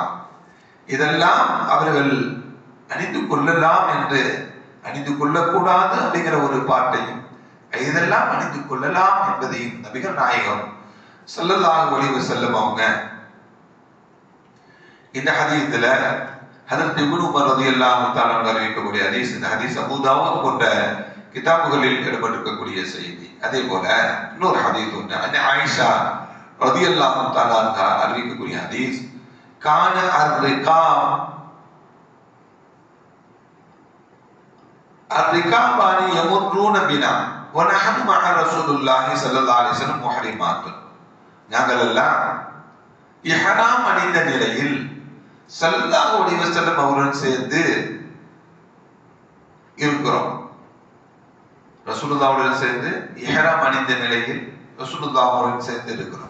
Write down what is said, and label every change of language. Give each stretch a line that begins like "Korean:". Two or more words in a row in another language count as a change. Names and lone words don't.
Tamil: இதெல்லாம் அவர்கள் அணிந்து கொள்ளலாம் என்று, அணிந்து கொள்ளக்கூடாது அப்படிங்கிற ஒரு பாட்டையும், இதெல்லாம் அணிந்து கொள்ளலாம் என்பதையும் நபிகள் நாயகம்
Arabic: صلى الله عليه وسلم
Tamil: அவங்க இந்த ஹதீஸ்ல ஹஜ்ரத் இப்னு உமர்
Arabic: رضي الله تعالى
Tamil: அறிவிக்கக்கூடிய ஹதீஸ். இந்த ஹதீஸ் அபூ தாவூத் போன்ற கிதாபுகளில் இடம்பெற்றிருக்கக்கூடிய செய்தி. அதே போல இன்னொரு ஹதீஸ் ஒன்று, அந்த ஆயிஷா
Arabic: رضي الله تعالى
Tamil: அறிவிக்கக்கூடிய ஹதீஸ்,
Arabic: كان الركبان يمرون بنا ونحن مع رسول الله صلى الله عليه وسلم محرمات.
Tamil: நாங்கள் எல்லாம் இஹ்ராம் அணிந்த நிலையில்
Arabic: صلى الله عليه وسلم
Tamil: அவருடன் சேர்ந்து இருக்கிறோம். ரசூலுல்லாஹ்வுடன் சேர்ந்து இஹ்ராம் அணிந்த நிலையில் ரசூலுல்லாஹ்வுடன் சேர்ந்து இருக்கிறோம்.